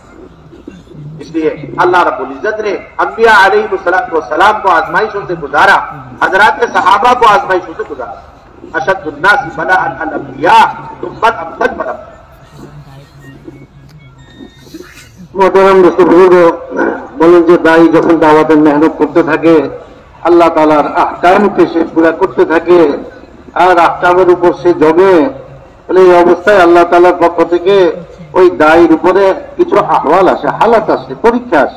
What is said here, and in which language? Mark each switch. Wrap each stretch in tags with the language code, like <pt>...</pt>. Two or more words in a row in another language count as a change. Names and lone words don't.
<ur>اس لیے اللہ رب العزت نے انبیاء علیہ الصلوۃ والسلام کو آزمائشوں سے گزارا، حضرات صحابہ کو آزمائشوں سے گزارا.</ur> <ar>اشد الناس بلاء الانبیاء ثم الامثل فالامثل.</ar> <ur>محترم دوست بزرگ</ur> <bn>বলেন যে দায়ী যখন দাওয়াতের মেহনত করতে থাকে আল্লাহ তাআলার আহকামকে সে পুরা করতে থাকে আর আহকামের উপর সে জমে, বলে এই অবস্থায় আল্লাহ তাআলার পক্ষ থেকে ওই দায়ীর উপরে কিছু আহওয়াল আসে, হালাত আসে, পরীক্ষা আসে.</bn>